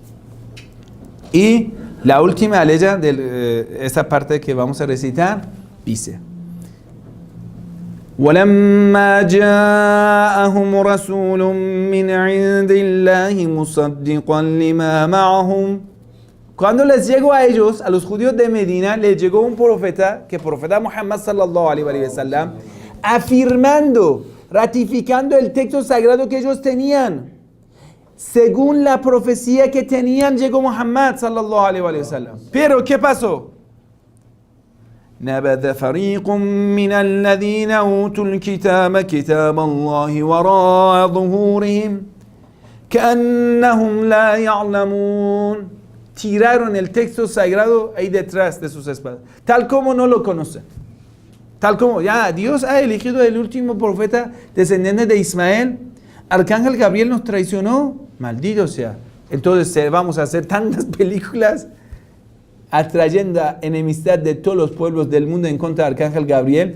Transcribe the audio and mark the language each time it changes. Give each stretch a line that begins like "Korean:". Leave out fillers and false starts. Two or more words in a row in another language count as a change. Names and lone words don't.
Spanish: Y la última ley de esta parte que vamos a recitar dice:
Arabic: وَلَمَّا جَاءَهُمْ رَسُولٌ مِّنْ عِندِ اللَّهِ مُصَدِّقًا لِمَا مَعَهُمْ.
Spanish: Cuando les llegó a ellos, a los judíos de Medina, les llegó un profeta, que profeta Muhammad
Arabic: صلى الله عليه وسلم,
Spanish: afirmando, ratificando el texto sagrado que ellos tenían. Según la profecía que tenían, llegó Muhammad
Arabic: صلى الله عليه وسلم.
Spanish: Pero, ¿qué pasó?
Arabic: نبذ فريق من الذين أوتوا الكتاب كتاب الله وراء ظهورهم كأنهم لا يعلمون.
Spanish: Tiraron el texto sagrado ahí detrás de sus espaldas, tal como no lo conocen. Tal como ya Dios ha elegido el último profeta descendiente de Ismael. Arcángel Gabriel nos traicionó, maldito sea. Entonces vamos a hacer tantas películas atrayendo enemistad de todos los pueblos del mundo en contra de Arcángel Gabriel.